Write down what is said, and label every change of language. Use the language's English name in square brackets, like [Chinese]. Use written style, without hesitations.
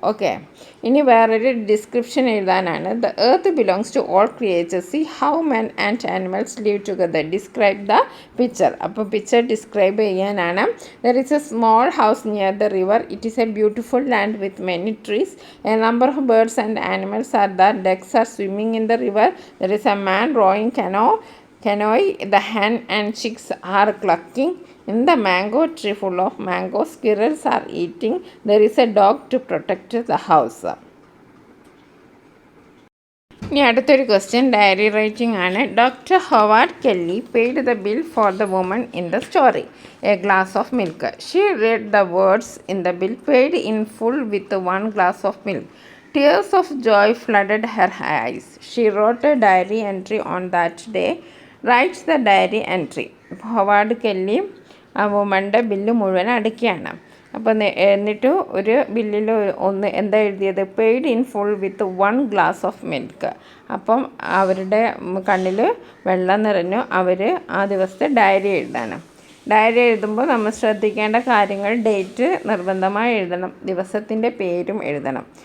[Malayalam] Okay, ഇനി വേറൊരു description എഴുതാനാണ്. [English] The earth belongs to all creatures. See how men and animals live together. Describe the picture. [Malayalam] അപ്പോൾ picture describe ചെയ്യാനാണ്. [English] There is a small house near the river. It is a beautiful land with many trees. A number of birds and animals are there. Ducks are swimming in the river. There is a man rowing canoe. The hen and chicks are clucking in the mango tree full of mango. Squirrels are eating. There is a dog to protect the house. [Malayalam] ഇനി അടുത്തൊരു question diary writing ആണ്. [English] Doctor Howard Kelly paid the bill for the woman in the story. A glass of milk. She read the words in the bill. Paid in full with 1 glass of milk. Tears of joy flooded her eyes. She wrote a diary entry on that day. Writes the diary entry. [Malayalam] Howard Kelly ആ വുമൻ്റെ bill മുഴുവൻ അടയ്ക്കുകയാണ്. അപ്പോൾ എന്നിട്ട് ഒരു ബില്ലിൽ ഒന്ന് എന്താ എഴുതിയത്, [English] Paid in full with 1 glass of milk. [Malayalam] അപ്പം അവരുടെ കണ്ണിൽ വെള്ളം നിറഞ്ഞു. അവർ ആ ദിവസത്തെ ഡയറി എഴുതാണ്. ഡയറി എഴുതുമ്പോൾ നമ്മൾ ശ്രദ്ധിക്കേണ്ട കാര്യങ്ങൾ, ഡേറ്റ് നിർബന്ധമായി എഴുതണം, ദിവസത്തിൻ്റെ പേരും എഴുതണം.